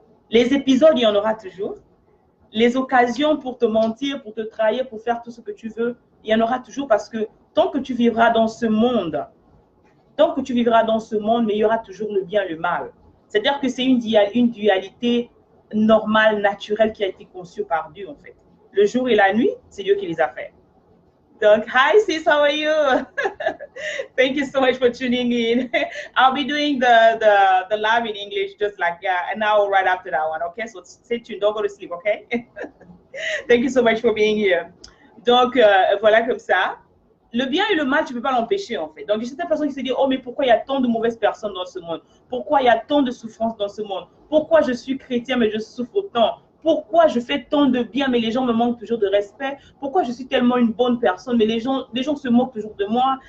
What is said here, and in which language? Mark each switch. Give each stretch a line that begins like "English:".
French: Les épisodes, il y en aura toujours. Les occasions pour te mentir, pour te trahir, pour faire tout ce que tu veux, il y en aura toujours parce que tant que tu vivras dans ce monde, mais il y aura toujours le bien et le mal. C'est-à-dire que c'est une dualité normale, naturelle qui a été conçue par Dieu, en fait. Le jour et la nuit, c'est Dieu qui les a fait.
English: Donc, hi sis, how are you? Thank you so much for tuning in. I'll be doing the live in English just like an hour right after that one, okay? So stay tuned, don't go to sleep, okay? Thank you so much for being here.
French: Donc, voilà comme ça. Le bien et le mal, tu ne peux pas l'empêcher, en fait. Donc, il y a certaines personnes qui se disent, oh, mais pourquoi il y a tant de mauvaises personnes dans ce monde? Pourquoi il y a tant de souffrances dans ce monde? Pourquoi je suis chrétien, mais je souffre autant? Pourquoi je fais tant de bien, mais les gens me manquent toujours de respect? Pourquoi je suis tellement une bonne personne, mais les gens se moquent toujours de moi?